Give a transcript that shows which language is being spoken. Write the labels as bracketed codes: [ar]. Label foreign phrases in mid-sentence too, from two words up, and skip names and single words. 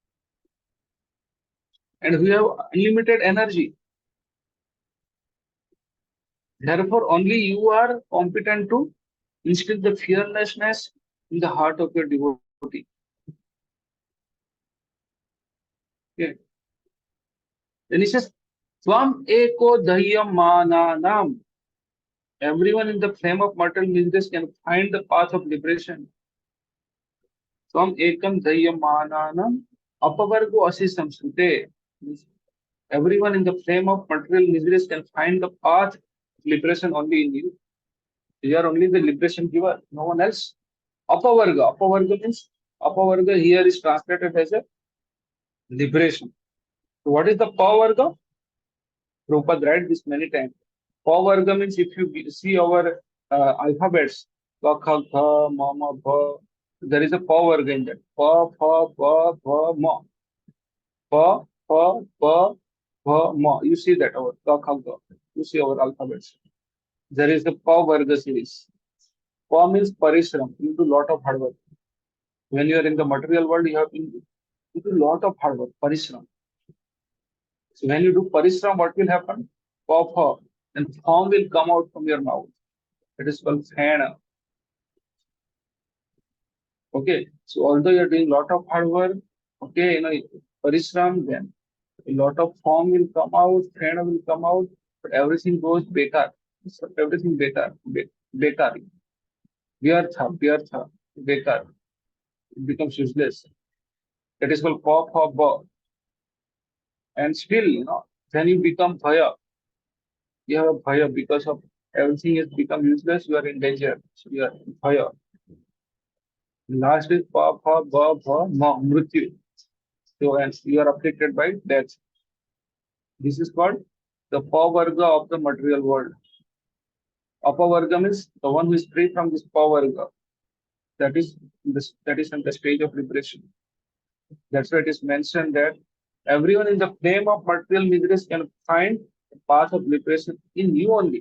[en] And we have unlimited energy. Therefore, only you are competent to instill the fearlessness in the heart of your devotee. Okay. Then he says, [sa] स्वम् एको दह्यम् मननम्. [en] Everyone in the flame of material miseries can find the path of liberation. [sa] स्वम् एकम् दह्यम् मननम् अपवर्गो असि संसृते. [en] Everyone in the flame of material miseries can find the path of liberation only in you. You are only the liberation giver, no one else. Apavarga. Apavarga means Apavarga here is translated as a liberation. So what is the Pavarga? Prabhupada read this many times. Pavarga means if you see our alphabets, [sa] क, ख, ख, म, म, भ, [en] there is a Pavarga in that. [sa] प, फ, ब, भ, म। प, फ, ब, भ, म. [en] You see that our ka, kha, kha. You see our alphabets. There is the Pavarga series. Pa means parishram. You do lot of hard work. When you are in the material world, you do lot of hard work, parishram. So when you do parishram, what will happen? Papa, and form will come out from your mouth. It is called phena. Okay. So although you are doing lot of hard work, okay, parishram, then a lot of form will come out, phena will come out, but everything goes bekar. So everything [hi] बेकार, बेकार। व्यर्थ, व्यर्थ, बेकार. [en] It becomes useless. That is called pa. And still, when you become bhaya, you have a bhaya because of everything has become useless, you are in danger. So you are bhaya. Last is pa, ba, ma, mrityu. So and you are afflicted by death. This is called the pavarga of the material world. Apavarga means the one who is free from this pavarga. That is in the stage of liberation. That's why it is mentioned that everyone in the flame of material miseries can find the path of liberation in you only.